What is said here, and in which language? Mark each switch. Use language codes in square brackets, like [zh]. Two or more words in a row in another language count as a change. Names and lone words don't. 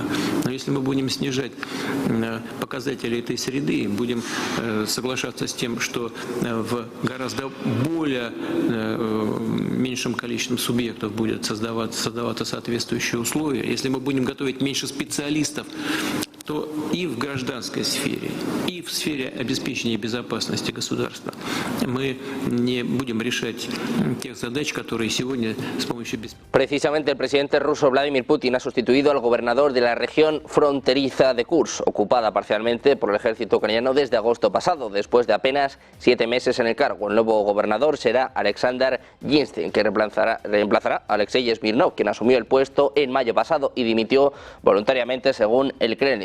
[ru] Но если мы будем снижать показатели этой среды, будем соглашаться с тем, что в гораздо более меньшем количестве субъектов будет создаваться соответствующие условия, если мы будем готовить меньше специалистов, то и в гражданской сфере, и в сфере обеспечения безопасности государства мы не будем решать тех задач, которые сегодня с помощью... [es] Precisamente el presidente ruso Vladimir Putin ha sustituido al gobernador de la región fronteriza de Kursk, ocupada parcialmente por el ejército ucraniano desde agosto pasado, después de apenas 7 meses en el cargo. El nuevo gobernador será Alexander Yinstein, que reemplazará a Alexei Smirnov, quien asumió el puesto en mayo pasado y dimitió voluntariamente, según el Kremlin.